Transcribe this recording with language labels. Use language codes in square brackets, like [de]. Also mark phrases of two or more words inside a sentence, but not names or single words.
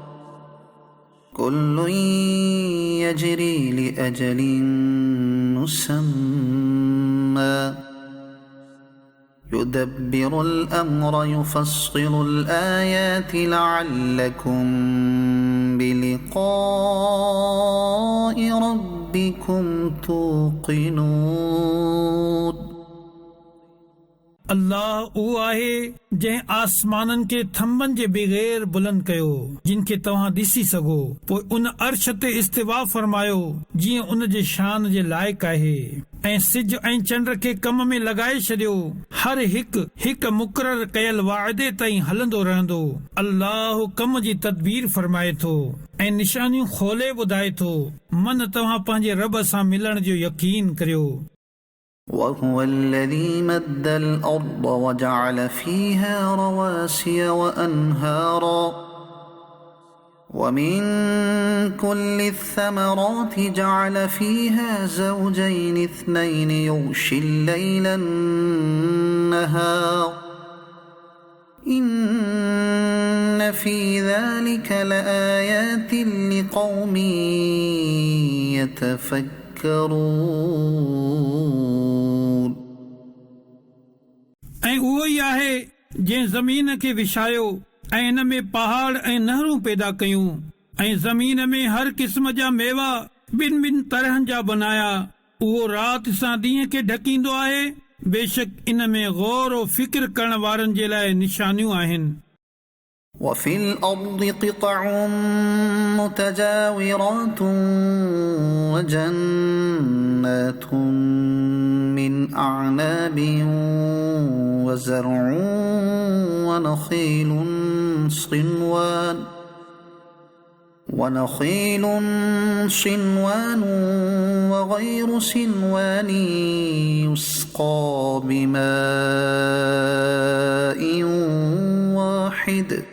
[ar] كل يجري لأجل مسمى يدبر الأمر يفصل الآيات لعلكم بلقاء ربكم توقنون [sd] अल्लाह उहो आहे जंहिं आसमाननि खे थंभनि जे बग़ैर बुलंद कयो जिन खे तव्हां ॾिसी सघो, पोइ उन अर्श ते इस्तिवा फरमायो जीअं उन जे शान जे लाइक़ आहे, ऐं सिज ऐं चंड खे कम में लॻाए छॾियो। हर हिकु मुक़रर कयल वाइदे ताईं हलंदो रहंदो। अल्लाह कम जी तदबीर फरमाए थो ऐं निशानियूं खोले ॿुधाए थो। मन तव्हां पंहिंजे रब सां मिलण जो यकीन करियो। [ar] وهو الذي مد الأرض وجعل فيها رواسي وأنهارا ومن كل الثمرات جعل فيها زوجين اثنين يغشي الليل النهار إن في ذلك لآيات لقوم يتفكرون [sd] ऐं उहो ई आहे जंहिं ज़मीन खे विछायो ऐं इन में पहाड़ ऐं नहरूं पैदा कयूं ऐं ज़मीन में हर क़िस्म जा मेवा ॿिन तरहनि जा बनाया। उहो राति सां ॾींहं खे ढकींदो आहे। बेशक इन में गौर और फिक्र करण वारनि जे लाइ निशानियूं आहिनि। [ar] وفي الأرض قطع متجاورات وجنات من أعناب وزرع ونخيل صنوان وغير صنوان يسقى بماء واحد